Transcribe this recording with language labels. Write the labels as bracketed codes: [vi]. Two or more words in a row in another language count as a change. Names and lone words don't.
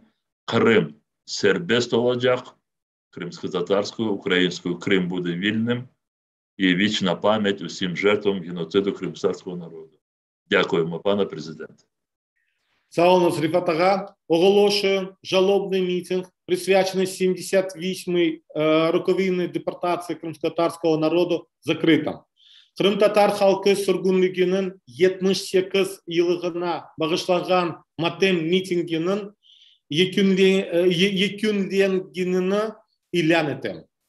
[crh] Крим – сербест olacak, [uk] кримськотатарською, українською Крим буде вільним, і вічна пам'ять усім жертвам геноциду кримськотатарського народу. Дякуємо, пане президенте. [crh] Sağ olun Rifat Ağa. [uk] Оголошую жалобний мітинг, присвячений 78-й роковині депортації кримськотатарського народу, закритим. [crh] Kırım-Tatar halkı sürgünlüğünün 78 yılına bağışlanan matem mitinginin yekünlendiğini ilan ettim.